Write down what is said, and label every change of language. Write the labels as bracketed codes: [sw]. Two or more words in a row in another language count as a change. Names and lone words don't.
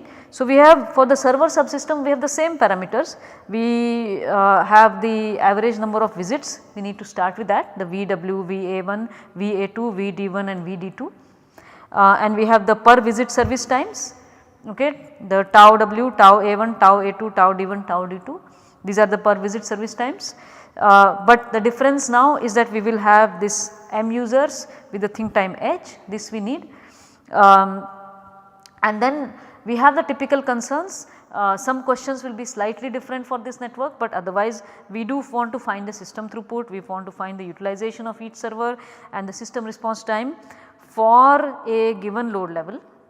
[en] So, we have for the server subsystem we have the same parameters. We have the average number of visits, we need to start with that, the VW, VA1, VA2, VD1 and VD2, and we have the per visit service times, okay, the tau W, tau A1, tau A2, tau D1, tau D2, these are the per visit service times. But the difference now is that we will have this M users with the think time H, this we need. And then we have the typical concerns, some questions will be slightly different for this network, but otherwise we do want to find the system throughput, we want to find the utilization of each server and the system response time for a given load level.